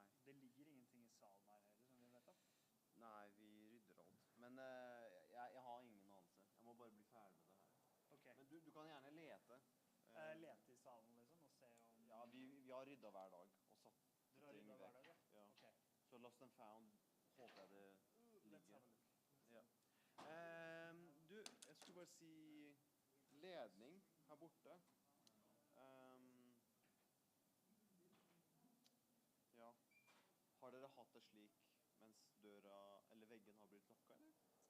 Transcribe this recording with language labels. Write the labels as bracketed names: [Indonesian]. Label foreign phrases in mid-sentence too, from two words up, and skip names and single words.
[Norwegian] Det ligger ingenting i salen her heller, som vi vet om? Nei, vi rydder alt. Men jeg har ingen anelse. Jeg må bare bli ferdig med det her. Ok. Men du kan gjerne lete. Lete i salen, liksom, og se om... Ja, vi har ryddet hver dag og satt Dere har ting ryddet hver vekk. dag, ja? Ja. Ok. Så [English] lost and found [Norwegian] håper jeg det [English] Let's [Norwegian] ligger. [English] have a look. [Norwegian] Ja. Du, jeg skulle bare si ledning her borte. Ja. Har dere hatt det slik mens døra eller veggen har blitt lokket, eller?